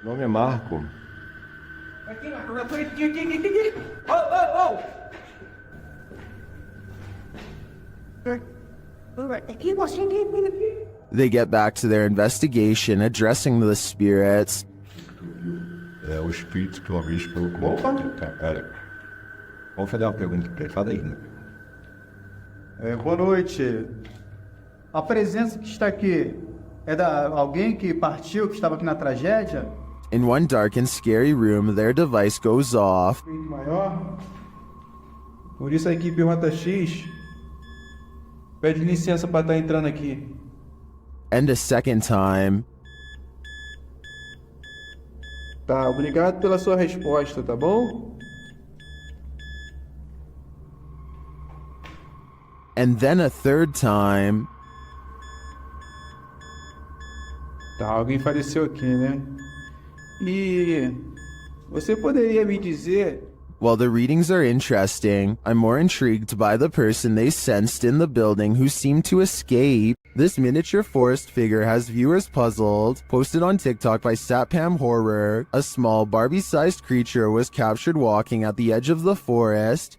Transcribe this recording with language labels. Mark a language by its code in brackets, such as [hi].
[pt] Meu nome é Marco. [en] They get back to their investigation, addressing the spirits. [pt] É o espírito que uma vez falou com... Opa, cara. Vamos fazer uma pergunta pra ele. Fala aí, né? Boa noite. A presença que está aqui é da alguém que partiu, que estava aqui na tragédia? [en] In one dark and scary room, their device goes off. [pt] Maior. Por isso a equipe Rota X pede licença para estar entrando aqui. [en] And a second time. [pt] Tá, obrigado pela sua resposta, tá bom? [en] And then a third time. [pt] Tá, alguém faleceu aqui, né? E você poderia me dizer... [en] While the readings are interesting, I'm more intrigued by the person they sensed in the building who seemed to escape. This miniature forest figure has viewers puzzled. Posted on TikTok by Satpam Horror, a small Barbie-sized creature was captured walking at the edge of the forest.